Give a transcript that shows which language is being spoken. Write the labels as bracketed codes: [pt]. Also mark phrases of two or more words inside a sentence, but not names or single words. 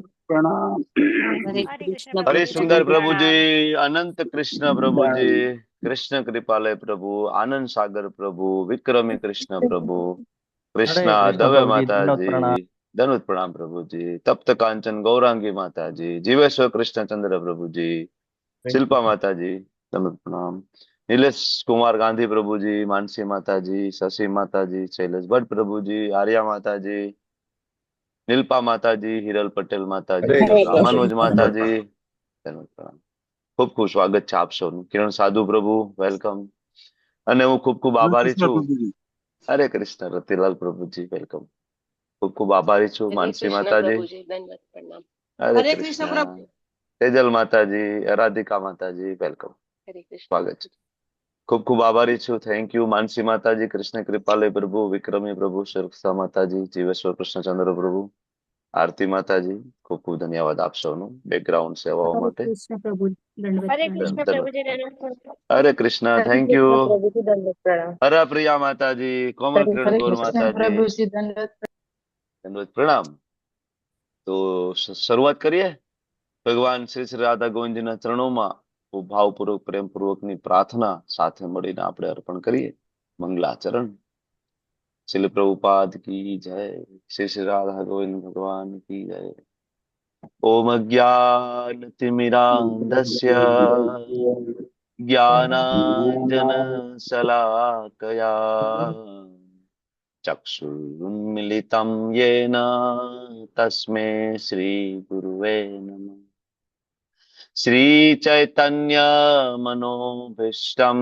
[hi] दंड प्रणाम। हरे हरे कृष्ण कृष्ण हरे प्रभु प्रभु जी जी सुंदर दंडवत प्रभु दंडवत जी प्रणाम। अनंत कृष्ण प्रभु जी कृष्ण कृपालय प्रभु आनंद सागर प्रभु विक्रमी कृष्ण प्रभु हरे कृष्णा कृष्ण दवे प्रभु जी माता दंडवत जी प्रणाम। धनुत प्रणाम प्रभु जी तप्त कांचन गौरांगी माता जी जीवेश्वर कृष्ण चंद्र प्रभु जी शिल्पा माता जी धनुत प्रणाम नीलेश कुमार गांधी प्रभु जी मानसी माता जी शशि माता जी शैलेश भट्ट प्रभु जी आर्या माता जी नीलपा माता जी हिरल पटेल माता जी हरे कृष्ण रामानुज माता दंड [gu] जी ધન્યવાદ પ્રણામ ખૂબ ખૂબ સ્વાગત છે આપ સૌનું કિરણ સાધુ પ્રભુ વેલકમ અને હું ખૂબ ખૂબ [hi] हरे [gu] આભારી [hi] कृष्ण [gu] છું [hi] प्रभु जी। [gu] હરે કૃષ્ણ રતિલાલ પ્રભુજી વેલકમ ખૂબ ખૂબ આભારી છું [hi] हरे [gu] માનસી [hi] कृष्ण [gu] માતાજી [hi] प्रभु जी दंडवत प्रणाम। [gu] હરે [hi] हरे कृष्ण [gu] કૃષ્ણ [hi] प्रभु। [gu] તેજલ માતાજી રાધિકા માતાજી વેલકમ [hi] हरे कृष्ण [gu] સ્વાગત છે ખૂબ ખૂબ આભારી છું [en] thank you [gu] માનસી માતાજી કૃષ્ણ કૃપાલય પ્રભુ વિક્રમી પ્રભુ સુરક્ષા માતાજી જીવેશ્વર કૃષ્ણચંદ્ર પ્રભુ આરતી માતાજી ખૂબ ખૂબ ધન્યવાદ આપ સૌનું બેકગ્રાઉન્ડ સેવાઓ [hi] हरे [gu] માટે [hi] कृष्ण प्रभु दंडवत हरे प्रणाम। कृष्ण [gu] ધન્યવાદ [hi] प्रभु जी दंडवत प्रणाम। हरे कृष्ण हरे [en] thank you [hi] कृष्ण प्रभु जी दंडवत प्रणाम। हरे प्रिया माताजी कोमल हरे किरण हरे गौर कृष्ण कृष्ण माताजी प्रभु जी दंडवत। धन्यवाद प्रणाम [gu] તો શરૂઆત કરીએ ભગવાન શ્રી શ્રી રાધા ગોવિંદજીના ચરણોમાં ખૂબ ભાવપૂર્વક પ્રેમપૂર્વકની પ્રાર્થના સાથે મળીને આપણે અર્પણ કરીએ મંગલાચરણ શ્રીલ પ્રભુપાદ [hi] की जय श्री श्री राधा गोविंद भगवान की जय [sa] ओम अज्ञानतिमिरान्धस्य ज्ञानाञ्जनशलाकया चक्षुरुन्मिलितं येन तस्मै श्रीगुरुवे नमः श्रीचैतन्यमनोभीष्टं